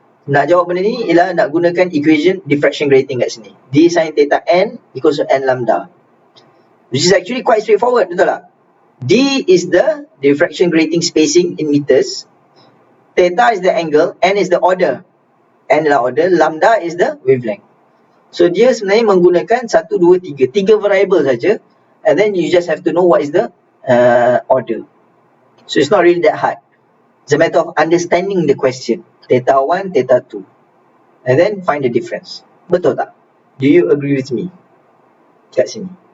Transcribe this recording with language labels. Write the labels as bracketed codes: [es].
[ms] Nak jawab benda ni ialah nak gunakan equation diffraction grating kat sini. [en] D sin theta n equals to n lambda. Which is actually quite straightforward, [ms] betul tak? [en] D is the diffraction grating spacing in meters. Theta is the angle, n is the order. N [ms] adalah [en] order, lambda is the wavelength. [ms] So dia sebenarnya menggunakan 1, 2, 3. 3 variable saja. [en] And then you just have to know what is the order. So it's not really that hard. It's a matter of understanding the question. Theta 1, theta 2. And then find the difference. [ms] Betul tak? [en] Do you agree with me? [ms] Kat sini.